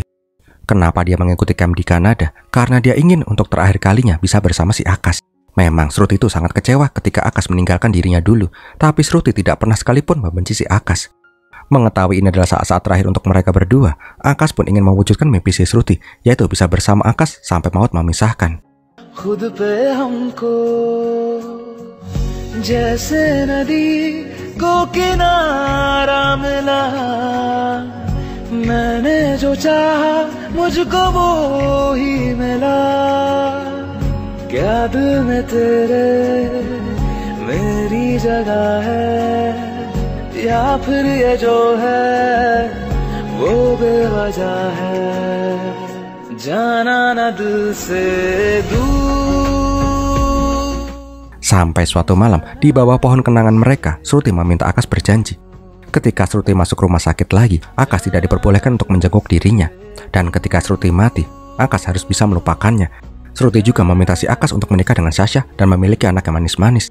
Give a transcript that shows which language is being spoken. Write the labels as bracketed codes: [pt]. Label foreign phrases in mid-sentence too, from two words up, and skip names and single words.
[id] Kenapa dia mengikuti camp di Kanada, karena dia ingin untuk terakhir kalinya bisa bersama si Akas. Memang Sruti itu sangat kecewa ketika Akas meninggalkan dirinya dulu, tapi Sruti tidak pernah sekalipun membenci si Akas. Mengetahui ini adalah saat-saat terakhir untuk mereka berdua, Akas pun ingin mewujudkan mimpi si Sruti, yaitu bisa bersama Akas sampai maut memisahkan. [hi] खुद पे हमको जैसे नदी को किनारा मिला मैंने जो चाहा मुझको वो ही मिला क्या दिल में तेरे मेरी जगह है या फिर ये जो है वो बेवजह है जाना ना दिल से दूर. [id] Sampai suatu malam, di bawah pohon kenangan mereka, Sruti meminta Akas berjanji. Ketika Sruti masuk rumah sakit lagi, Akas tidak diperbolehkan untuk menjenguk dirinya. Dan ketika Sruti mati, Akas harus bisa melupakannya. Sruti juga meminta si Akas untuk menikah dengan Sasha dan memiliki anak yang manis-manis.